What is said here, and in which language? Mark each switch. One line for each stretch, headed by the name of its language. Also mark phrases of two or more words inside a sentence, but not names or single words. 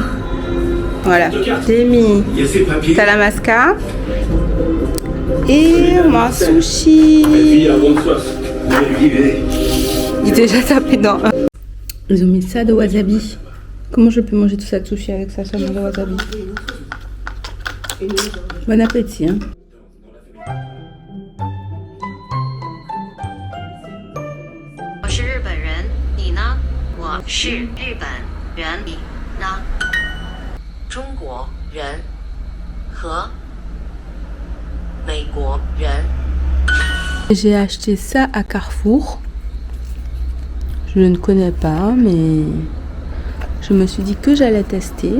French: Voilà, j'ai mis Talamasca et mon sushi. Il est déjà tapé dans un. Ils ont mis ça de wasabi. Comment je peux manger tout ça de sushi avec ça seulement de wasabi? Bon appétit, hein.
Chinese: 我是日本人，你呢？我是日本人，你呢？中国人和美国人。
French: J'ai acheté ça à Carrefour. Je ne connais pas, mais je me suis dit que j'allais tester.